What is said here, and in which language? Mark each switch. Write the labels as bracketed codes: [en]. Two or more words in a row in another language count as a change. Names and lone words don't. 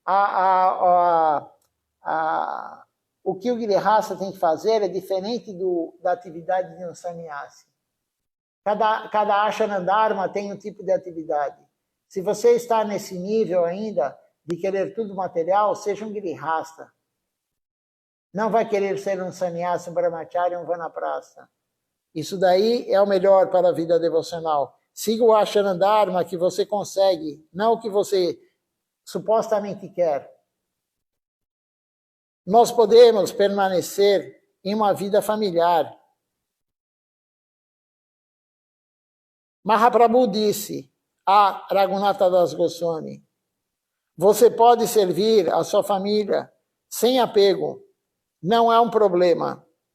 [pt] O que o grihasta tem que fazer é diferente da atividade de um sannyasi. Cada [sa] ashana dharma [pt] tem um tipo de atividade. Se você está nesse nível ainda de querer tudo material, seja um grihasta. Não vai querer ser um sannyasi, um brahmachari, um vanaprastha. Isso daí é o melhor para a vida devocional. Siga o [sa] ashana dharma [pt] que você consegue, não o que você supostamente quer. Nós podemos permanecer em uma vida familiar. Mahaprabhu disse a Raghunatha Das Goswami, você pode servir a sua família sem apego, não é um problema.